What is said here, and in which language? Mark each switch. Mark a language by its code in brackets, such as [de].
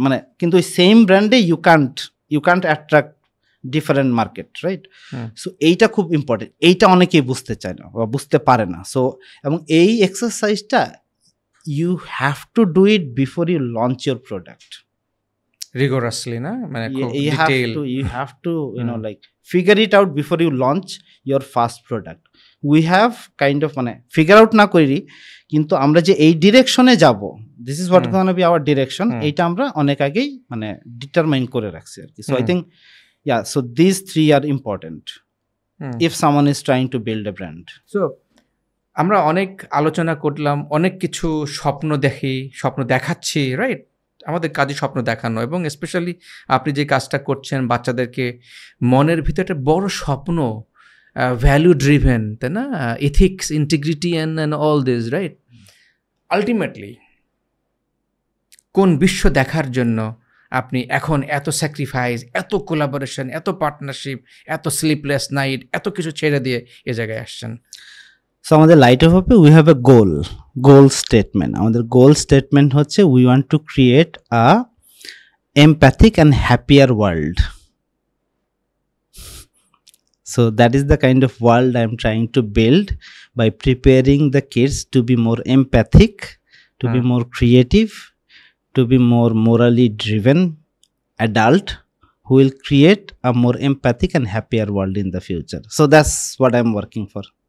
[bn] মানে কিন্তু ওই সেম ব্র্যান্ডে [en] You can't attract different market, right? [bn] So এইটা খুব ইম্পর্টেন্ট, এইটা অনেকেই বুঝতে চায় না বা বুঝতে পারে না। সো এবং এই এক্সারসাইজটা [en] You have to do it before you launch your product rigorously, na? You have to like figure it out before you launch your first product. We have kind of [bn] মানে figure out না করি, কিন্তু আমরা যে এই ডিরেকশনে যাব, [en] this is what gonna be our direction, [bn] এইটা আমরা অনেক আগেই মানে ডিটারমাইন করে রাখছি আর কি। [en] So I think so these 3 are important if someone is trying to build a brand. [bn] So আমরা অনেক আলোচনা করলাম, অনেক কিছু স্বপ্ন দেখাচ্ছি, রাইট? আমাদের কাজে স্বপ্ন দেখানো, এবং স্পেশালি আপনি যে কাজটা করছেন বাচ্চাদেরকে মনের ভিতরে একটা বড় স্বপ্ন, ভ্যালু ড্রিভেন, তাই না? [en] Ethics, integrity and all this, right? [bn] Ultimately কোন বিশ্ব দেখার জন্য আপনি এখন এত স্যাক্রিফাইস, এত কোলাবোরেশন, এত পার্টনারশিপ, এত স্লিপলেস নাইট, এত কিছু ছেড়ে দিয়ে এ জায়গায় আসছেন? সো আমাদের light off হোপে [en] We have a goal statement. [bn] আমাদের গোল স্টেটমেন্ট হচ্ছে [en] We want to create a empathic and happier world. So that is the kind of world I am trying to build by preparing the kids to be more empathic, to be more creative, to be more morally driven adult who will create a more empathic and happier world in the future. So that's what I'm working for.